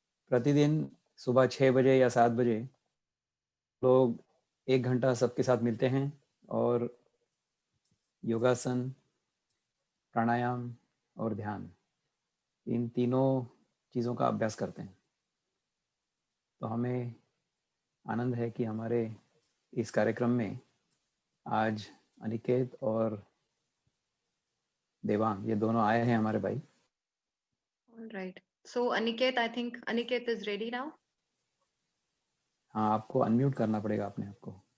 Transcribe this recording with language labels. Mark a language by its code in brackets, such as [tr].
[hi] प्रतिदिन सुबह 6 बजे या 7 बजे लोग 1 घंटा सबके साथ मिलते हैं और योगासन, प्राणायाम और ध्यान, इन तीनों चीज़ों का अभ्यास करते हैं। तो हमें आनंद है कि हमारे इस कार्यक्रम में आज अनिकेत और देवांग, ये दोनों आए हैं हमारे भाई। [en] All right. So Aniket, I think Aniket is ready now. [hi] हाँ, आपको अनम्यूट करना पड़ेगा अपने आप को।